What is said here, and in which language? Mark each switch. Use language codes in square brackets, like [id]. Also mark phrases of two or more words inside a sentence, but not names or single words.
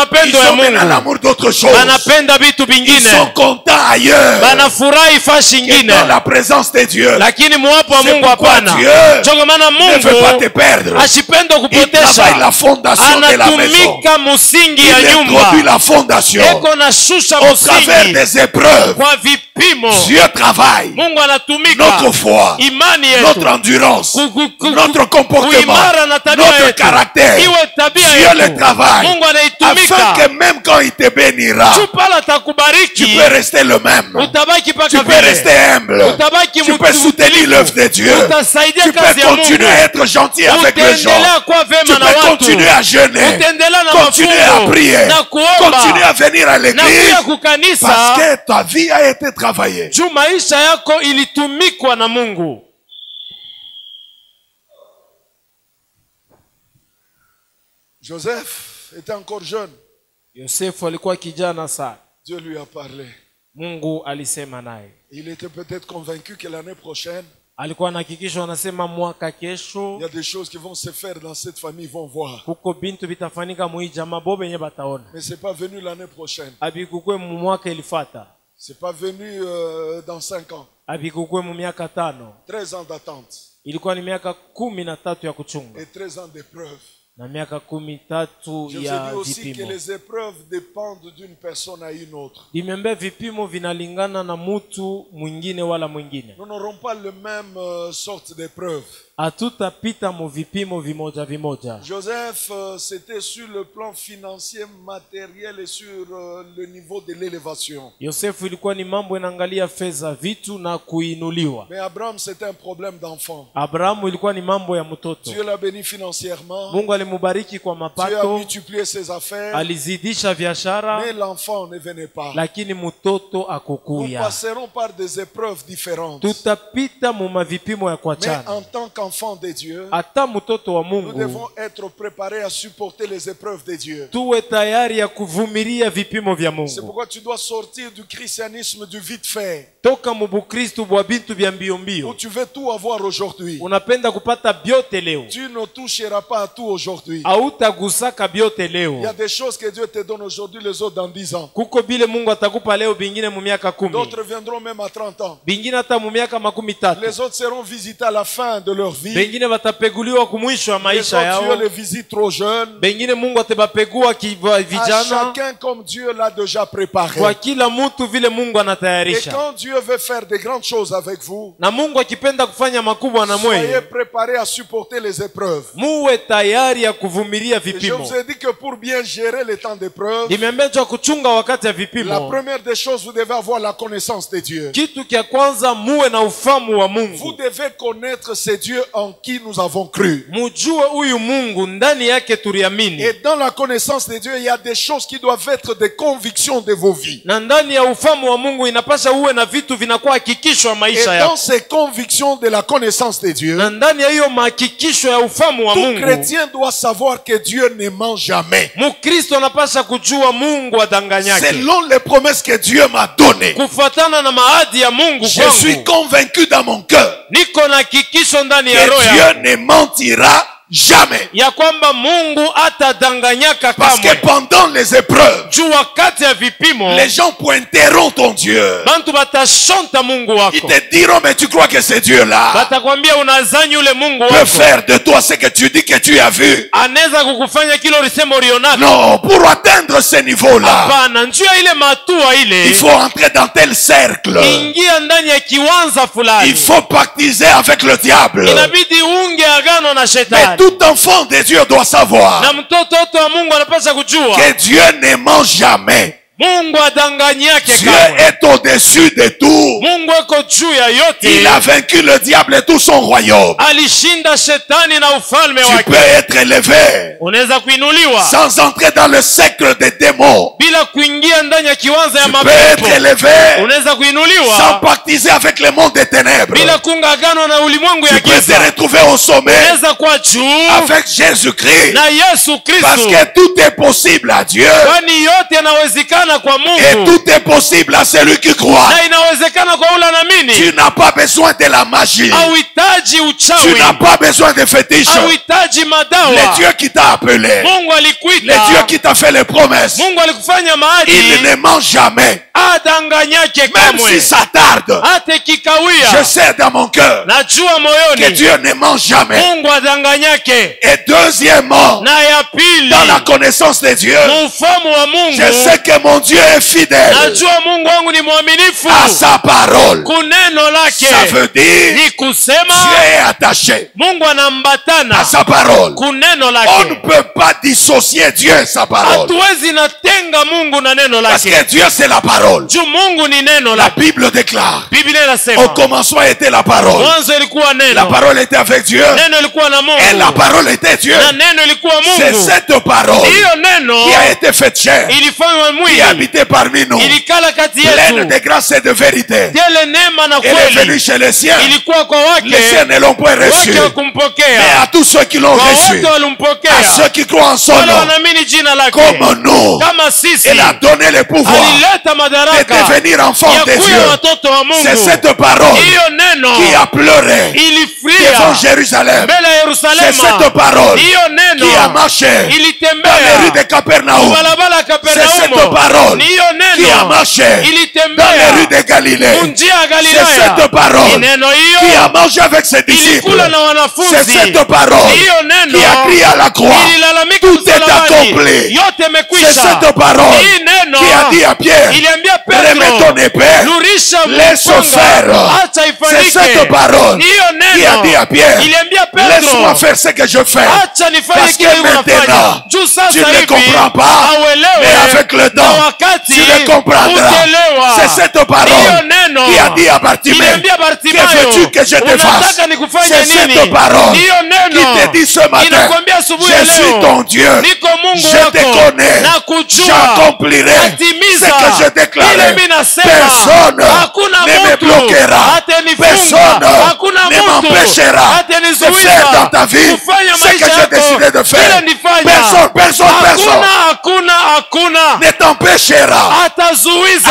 [sw] mapendo ya [fr] ont maintenant [sw] Mungu, [fr] l'amour d'autre chose. [sw] banapenda vitu [fr] Ils [sw] vingine, [fr] sont contents ailleurs [sw] banafurahi fashi [fr] que [sw] ingine, [fr] dans la présence de Dieu. [sw] lakini muwapo wa [fr] C'est [sw] Mungu [fr] pourquoi [sw] hapana. [fr] Dieu [sw] Choko maana [fr] ne veut pas te [sw] Mungu [fr] perdre. [sw] ashipende [fr] Il travaille [sw] kupotesha, [fr] la fondation de la maison. [sw] anatumika musingi [fr] Il [sw] ya [fr] introduit [sw] nyumba, [fr] la fondation [sw] eko na shusha [fr] au travers [sw] musingi [fr] des épreuves. [sw] kwa vipimo. [fr] Dieu travaille [sw] Mungu anatumika [fr] notre foi, [sw] imani yetu, [fr] notre endurance, notre comportement, [sw] kuimara na tabia [fr] notre [sw] yetu, [fr] caractère. [sw] iwe tabia [fr] Dieu le [sw] yetu. [fr] travaille [sw] Mungu [fr] afin [sw] anaitumika [fr] que même quand il te bénira, [sw] tu pala [fr] tu [sw] takubariki, [fr] peux rester le même. [sw] utabaki [fr] Tu [sw] paka [fr] peux [sw] vile, [fr] rester humble. [sw] utabaki [fr] Tu peux soutenir l'œuvre de Dieu. [sw] utasaidia [fr] Tu peux [sw] kazi ya [fr] continuer à [sw] Mungu, [fr] être gentil avec les gens. [sw] utaendelea kuwa [fr] Tu [sw] vema na [fr] peux [sw] watu, [fr] continuer à jeûner. [sw] utaendelea na [fr] Continuer à [sw] mafungo [fr] prier. [sw] na [fr] Continuer [sw] kuomba [fr] à venir à [sw] na kuya [fr] l'église. Parce [sw] kukanisa, [fr] que ta vie a été travaillée. [sw] juu maisha yako ilitumikwa na Mungu. [fr] Joseph était encore jeune. [sw] Yosefu alikuwa kijana sana. [fr] Dieu lui a parlé. [sw] Mungu alisema naye. [fr] Il était peut-être convaincu que l'année prochaine, [sw] Alikuwa anahakikisha anasema mwaka [fr] il [sw] kesho [fr] y a des choses qui vont se faire dans cette famille, ils vont voir. [sw] kuko bintu bitafanyika mwi jamaa bo benye bataona. [fr] Mais c'est pas venu l'année prochaine. [sw] Abikukwe mu mwaka ilifata. [fr] C'est pas venu dans 5 ans. [sw] Abikukwe mu miaka 5. [fr] 13 ans d'attente. [sw] Ilikuwa ni miaka 13 ya kuchunga [fr] Et 13 ans d'épreuve. [sw] na miaka 13 [fr] Je vous ai [sw] ya [fr] dit aussi que [sw] vipimo. [fr] les épreuves dépendent d'une personne à une autre. [sw] Nimeambia vipimo vinalingana na mutu mwingine wala mwingine. [fr] Nous n'aurons pas le même sorte d'épreuve. [sw] Hatutapita mu vipimo vimoja vimoja. [fr] Joseph, c'était sur le plan financier, matériel et sur le niveau de l'élévation. [sw] Yosefu ilikuwa ni mambo inaangalia fedha, vitu na kuinuliwa. [fr] Mais Abraham, c'était un problème d'enfant. [sw] Abrahamu ilikuwa ni mambo ya mtoto. [fr] Dieu l'a béni financièrement. [sw] Mungu alimubariki kwa [fr] Dieu a [sw] mapato, [fr] multiplié ses affaires. [sw] alizidisha biashara, [fr] Mais l'enfant ne venait pas. [sw] lakini mtoto [fr] Nous [sw] akukuya. [fr] passerons par des épreuves différentes. [sw] Tutapita mu mavipimo ya [fr] Mais [sw] kuachana. [fr] en tant qu'enfant de Dieu, [sw] Hata mtoto wa [fr] nous [sw] Mungu [fr] devons être préparés à supporter les épreuves de Dieu. [sw] tuwe tayari ya kuvumilia vipimo vya [fr] C'est [sw] Mungu. [fr] pourquoi tu dois sortir du christianisme du vite fait, [sw] Toka mu Bukristu bwa bintu vya mbio [fr] où [sw] mbio. [fr] tu veux tout avoir aujourd'hui. [sw] Unapenda kupata byote leo. [fr] Tu ne toucheras pas à tout aujourd'hui. [sw] Hautagusaka byote [fr] Il y a [sw] leo. [fr] des choses que Dieu te donne aujourd'hui, les autres dans 10 ans. [sw] Kuko bile Mungu atakupa leo, bingine mu miaka 10. [fr] D'autres viendront même à 30 ans. [sw] Bingine hata mu miaka 13. [fr] Les autres seront visités à la fin de leur vie. [sw] Bengine watapeguliwa kumwisho wa [fr] Les [sw] maisha [fr] autres, Dieu [sw] yao. [fr] les visite trop jeunes. [sw] Bengine Mungu atebapegua [fr] À [sw] vijana. [fr] chacun comme Dieu l'a déjà préparé. [sw] Kwa kila mtu vile Mungu [fr] Et [sw] anatayarisha. [fr] quand Dieu veut faire de grandes choses avec vous, [sw] Na Mungu akipenda kufanya makubwa na [fr] soyez [sw] mwenye, [fr] préparés à supporter les épreuves. [sw] muwe tayari ya kuvumilia [fr] Et je [sw] vipimo. [fr] vous ai dit que pour bien gérer les temps d'épreuve, [sw] Nimeambia cha kuchunga wakati ya [fr] la [sw] vipimo. [fr] première des choses, vous devez avoir la connaissance de Dieu. [sw] Kitu kia kwanza muwe na ufamu wa [fr] Vous [sw] Mungu. [fr] devez connaître ce Dieu en qui nous avons cru. [sw] Mujue huyu Mungu ndani yake tuliamini. [fr] Et dans la connaissance de Dieu, il y a des choses qui doivent être des convictions de vos vies. [sw] Na ndani ya ufamu wa Mungu inapasha uwe na vitu vinakuwa hakikisho ya [fr] Et [sw] maisha [fr] dans [sw] yako. [fr] ces convictions de la connaissance de Dieu, [sw] Na ndani ya hiyo mahakikisho ya ufamu wa [fr] tout [sw] Mungu, [fr] chrétien doit savoir que Dieu ne ment jamais. [sw] Mukristo anapasha kujua Mungu adanganyake. [fr] Selon les promesses que Dieu m'a données, [sw] Kufuatana na maadi ya Mungu [fr] je suis [sw] kwangu, [fr] convaincu dans mon cœur [sw] niko na hakikisho ndani ya roho [fr] que [sw] yangu [fr] Dieu ne mentira jamais. [sw] ya kwamba Mungu atadanganyaka [fr] Parce que [sw] kamwe. [fr] pendant les épreuves, [sw] Juu wakati ya vipimo, [fr] les gens pointeront ton Dieu. [sw] bantu batashonta Mungu [fr] Ils [sw] wako. [fr] te diront, mais tu crois que ce Dieu-là [sw] Batakwambia unazani yule Mungu [fr] peut [sw] wako [fr] faire de toi ce que tu dis que tu as vu? [sw] anaweza kukufanya kile ulisema ulionaka. [fr] Non, pour atteindre ce niveau-là, [sw] Hapana, njia ile matua [fr] il [sw] ile, [fr] faut entrer dans tel cercle. [sw] ingia ndani ya kiwanza [fr] Il [sw] fulani. [fr] faut pactiser avec le diable. [sw] Inabidi unge agano na [fr] Mais [sw] shetani. [fr] tout enfant de Dieu doit savoir [sw] Na mtoto wote wa Mungu anapaswa kujua [fr] que Dieu ne ment jamais. [sw] Mungu adanganyake [fr] Dieu [sw] kamwe. [fr] est au-dessus de tout. [sw] Mungu eko juu ya [fr] Il [sw] yote. [fr] a vaincu le diable et tout son royaume. [sw] Alishinda shetani na ufalme [fr] Tu [sw] wake. [fr] peux être élevé [sw] Unaweza kuinuliwa [fr] sans entrer dans le cercle des démons. [sw] bila kuingia ndani ya kiwanza ya [fr] Tu peux [sw] mapepo. [fr] être élevé [sw] Unaweza [fr] sans [sw] kuinuliwa [fr] pactiser avec le monde des ténèbres. [sw] bila kuunga agano na ulimwengu ya [fr] Tu peux te [sw] giza. [fr] retrouver au sommet [sw] Unaweza kuwa juu [fr] avec Jésus-Christ. [sw] na Yesu [fr] Parce [sw] Kristo, [fr] que tout est possible à Dieu. [sw] kwani yote yanawezekana kwa [fr] Et [sw] Mungu [fr] tout est possible à celui qui croit. [sw] na inawezekana kwa ule [fr] Tu [sw] anaamini. [fr] n'as pas besoin de la magie. [sw] Hauhitaji [fr] Tu [sw] uchawi, [fr] n'as pas besoin de fétiches. [sw] hauhitaji [fr] Le [sw] madawa. [fr] Dieu qui t'a appelé, [sw] Mungu [fr] le [sw] alikuita, [fr] Dieu qui t'a fait les promesses, [sw] Mungu alikufanya [fr] il [sw] maadi, [fr] ne ment jamais. [sw] adanganyake [fr] Même si [sw] kamwe. [fr] ça tarde, [sw] Hata [fr] je [sw] ikikawia, [fr] sais dans mon cœur [sw] najua [fr] que [sw] moyoni [fr] Dieu ne ment jamais. [sw] Mungu adanganyake. [fr] Et deuxièmement, [sw] Na ya pili, [fr] dans la connaissance de Dieu, [sw] ufamu wa Mungu, [fr] je sais que mon Dieu est fidèle [sw] najua Mungu wangu ni mwaminifu [fr] à sa parole. [sw] kuneno [fr] Ça [sw] lake. [fr] veut dire [sw] Ni kusema [fr] Dieu est attaché [sw] Mungu anambatana [fr] à sa parole. [sw] kuneno [fr] On ne [sw] lake. [fr] peut pas dissocier Dieu et sa parole. [sw] Hatuwezi natenga Mungu na neno [fr] Parce que [sw] lake. [fr] Dieu c'est la parole. [sw] Juu Mungu ni neno [fr] La [sw] lake. [fr] Bible déclare, [sw] Biblia [fr] au [sw] inasema [fr] commencement était la parole. [sw] mwanzo ilikuwa [fr] La [sw] neno, [fr] parole était avec Dieu [sw] neno ilikuwa na [fr] et la [sw] Mungu [fr] parole était Dieu. [sw] na neno ilikuwa [fr] C'est [sw] Mungu. [fr] cette parole [sw] Hiyo neno [fr] qui a été faite chair, [sw] ilifanywa [fr] qui [sw] mwili [fr] habité parmi nous, [sw] ilikala kati [fr] pleine [sw] yetu, [fr] de grâce et de vérité. [sw] tele neema na [fr] Elle est venue [sw] kweli. [fr] chez les siens. [sw] Ilikuwa kwa [fr] Les siens [sw] wake, [fr] ne l'ont pas reçu. [sw] wake [fr] Mais [sw] wakumpokea, [fr] à tous ceux qui l'ont [sw] kwa [fr] reçu, [sw] wote walimpokea, [fr] à ceux qui croient en son [sw] wale [fr] nom, [sw] wanaamini jina lake. [fr] comme nous, [sw] Kama sisi [fr] elle a donné le pouvoir [sw] alileta [fr] de [sw] madaraka [fr] devenir enfant [sw] ya [fr] de [sw] kuwa [fr] Dieu. [sw] watoto wa [fr] C'est [sw] Mungu. [fr] cette parole [sw] Hiyo neno [fr] qui a pleuré [sw] ilifria [fr] devant Jérusalem. [sw] mbele ya [fr] C'est [sw] Yerusalema. [fr] cette parole [sw] Hiyo neno [fr] qui a marché dans les rues [sw] ilitembea [fr] de Capernaum. [sw] barabara ya [fr] C'est cette [sw] Kapernaumu. [fr] parole [sw] Ni hiyo [fr] qui a [sw] neno [fr] marché dans les [sw] ilitembea [fr] rues de Galilée. [sw] kunjia ya [fr] C'est [sw] Galilaya. [fr] cette parole [sw] Ni neno [fr] qui a [sw] hiyo [fr] mangé avec ses disciples. [sw] ilikula na [fr] C'est [sw] wanafunzi. [fr] cette parole [sw] Ni hiyo neno [fr] qui a crié à la croix. [sw] ililalamika [fr] Tout est [sw] msalabani. [fr] accompli. [sw] Yote [fr] C'est [sw] imekwisha. [fr] cette parole [sw] Hii neno [fr] qui a dit à Pierre, [sw] iliambia [fr] remets ton [sw] Petro, [fr] épée, [sw] lurisha [fr] laisse [sw] mpanga, [fr] faire. [sw] acha [fr] C'est [sw] ifanyike. [fr] cette parole [sw] Ni hiyo [fr] qui a dit à [sw] neno [fr] Pierre, [sw] iliambia [fr] laisse-moi [sw] Petro, [fr] faire ce que je fais. [sw] acha nifanye [fr] Parce [sw] kile [fr] que [sw] unafanya. [fr] maintenant, [sw] Juu [fr] tu [sw] sasa [fr] ne [sw] hivi [fr] comprends pas, [sw] hauelewi, [fr] mais avec le [sw] na [fr] temps, [sw] wakati [fr] tu le comprendras. [sw] utaelewa. [fr] C'est cette [sw] Hiyo [fr] parole [sw] neno [fr] qui a dit à Bartimée, [sw] iliambia [fr] que [sw] Bartimayo, [fr] veux-tu que je te fasse? [sw] unataka nikufanye [fr] C'est [sw] nini? [fr] cette parole [sw] Hiyo [fr] qui [sw] neno [fr] te dit ce matin, [sw] inakwambia asubuhi ya [fr] je suis [sw] leo, [fr] ton Dieu, [sw] niko Mungu [fr] je te [sw] wako, [fr] connais, [sw] na kujua, [fr] j'accomplirai ce [sw] natimiza [fr] que je [sw] ile [fr] déclarais. [sw] mimi nasema. [fr] Personne [sw] Hakuna [fr] ne me [sw] mtu [fr] bloquera. [sw] atanifunga, [fr] Personne [sw] hakuna [fr] ne [sw] mtu [fr] m'empêchera de [sw] atanizuiza [fr] faire dans ta vie [sw] kufanya [fr] ce que [sw] maisha [fr] j'ai [sw] yako [fr] décidé de faire. [sw] vile nifanya. [fr] Personne [sw] Hakuna [fr] ne t'empêchera à [sw] atazuiza